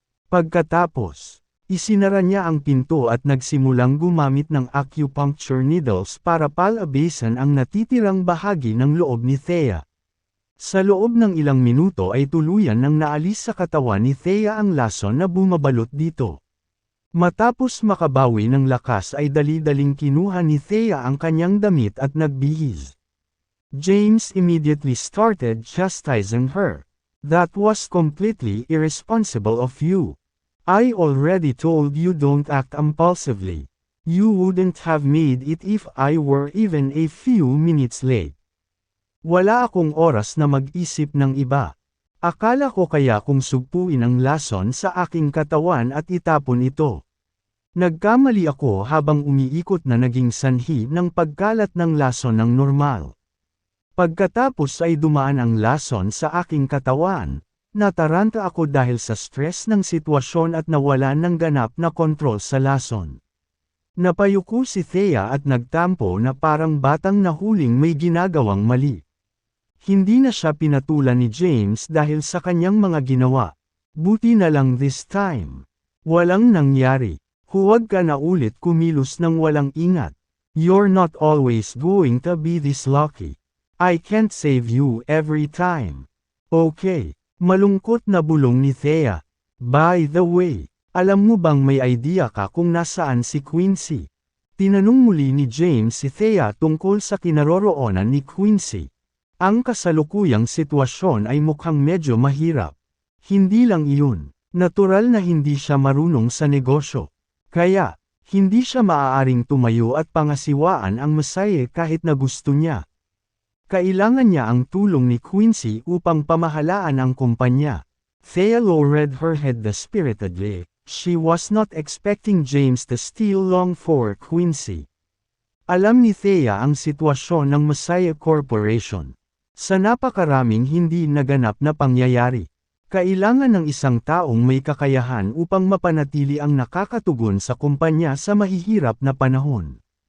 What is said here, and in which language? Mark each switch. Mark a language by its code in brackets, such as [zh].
[tl] Pagkatapos, isinara niya ang pinto at nagsimulang gumamit ng acupuncture needles para palabasan ang natitirang bahagi ng loob ni Thea. Sa loob ng ilang minuto ay tuluyan nang naalis sa katawan ni Thea ang lason na bumabalot dito. Matapos makabawi ng lakas ay dali-daling kinuha ni Thea ang kanyang damit at nagbihis. [en] James immediately started chastising her. That was completely irresponsible of you. I already told you don't act impulsively. You wouldn't have made it if I were even a few minutes late. [tl] Wala akong oras na mag-isip ng iba. Akala ko kaya kung sugpuin ang lason sa aking katawan at itapon ito. Nagkamali ako habang umiikot na naging sanhi ng pagkalat ng lason ng normal. Pagkatapos ay dumaan ang lason sa aking katawan, nataranta ako dahil sa stress ng sitwasyon at nawalan ng ganap na kontrol sa lason. Napayuko si Thea at nagtampo na parang batang nahuling may ginagawang mali. Hindi na siya pinatulan ni James dahil sa kanyang mga ginawa. Buti na lang [en] this time. [tl] Walang nangyari. Huwag ka na ulit kumilos ng walang ingat. [en] You're not always going to be this lucky. I can't save you every time. [tl] Okay. Malungkot na bulong ni Thea. [en] By the way, [tl] alam mo bang may idea ka kung nasaan si Quincy? Tinanong muli ni James si Thea tungkol sa kinaroroonan ni Quincy. Ang kasalukuyang sitwasyon ay mukhang medyo mahirap. Hindi lang iyon. Natural na hindi siya marunong sa negosyo. Kaya, hindi siya maaaring tumayo at pangasiwaan ang Messiah kahit na gusto niya. Kailangan niya ang tulong ni Quincy upang pamahalaan ang kumpanya. [en] Thea lowered her head dispiritedly. She was not expecting James to steal long for Quincy. [tl] Alam ni Thea ang sitwasyon ng Messiah Corporation. Sa napakaraming hindi naganap na pangyayari, kailangan ng isang taong may kakayahan upang mapanatili ang nakakatugon sa kumpanya sa mahihirap na panahon.